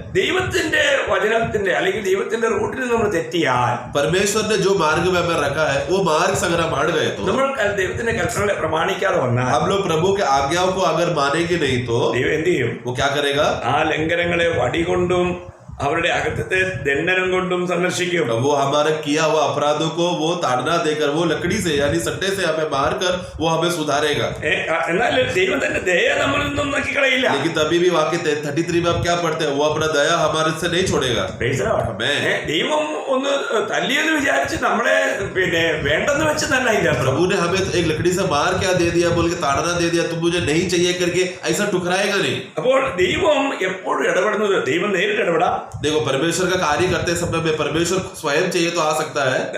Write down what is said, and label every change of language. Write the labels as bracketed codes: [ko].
[ml] ദൈവത്തിന്റെ വചനത്തിന്റെ അല്ലെങ്കിൽ ദൈവത്തിന്റെ റൂട്ടിൽ നമ്മൾ തെറ്റിയാൽ [hi] परमेश्वर ने जो मार्ग में हमें रखा है वो मार्ग से अगर हम अड़ गए तो [ml] നമ്മൾ ദൈവത്തിന്റെ കൽപ്പനകളെ പ്രമാണിക്കാതെ വന്നാൽ [hi] हम लोग प्रभु के आज्ञाओं को अगर मानेंगे नहीं तो [ml] ദൈവം എന്ത് ചെയ്യും? [hi] वो क्या करेगा? [ml] ആ ലംഘനങ്ങളെ വടികൊണ്ടും അവരുടെ അകത്തത്തെ ദണ്ഡനം കൊണ്ടും സന്ദർശിക്കും. [hi] वो हमारे किया हुआ अपराधों को वो ताड़ना देकर वो लकड़ी से यानी सट्टे से हमें मार कर वो हमें सुधारेगा. [ml] എന്നാൽ ദൈവം തന്റെ ദയ നമ്മളിൽ നിന്നും നോക്കിക്കളയില്ല. [hi] लेकिन तभी भी वाक्य 33 में हम क्या पढ़ते हैं? वो अपना दया हमारे से नहीं छोड़ेगा. [ml] ദൈവം ഒന്ന് തല്ലിയെന്ന് വിചാരിച്ച് നമ്മളെ പിന്നെ വേണ്ടെന്ന് വെച്ചെന്നല്ല ഇതിന്റെ [hi] प्रभु ने हमें एक लकड़ी से मार क्या दे दिया बोल के ताड़ना दे दिया तुम मुझे नहीं चाहिए करके ऐसा ठुकराएगा नहीं. [ml] അപ്പോൾ ദൈവം എപ്പോഴും ഇടപെടുന്നത് ദൈവം നേരിട്ട് ഇടപെടാം. [hi] देखो परमेश्वर का कार्य करते समय में परमेश्वर स्वयं चाहिए तो आ सकता है.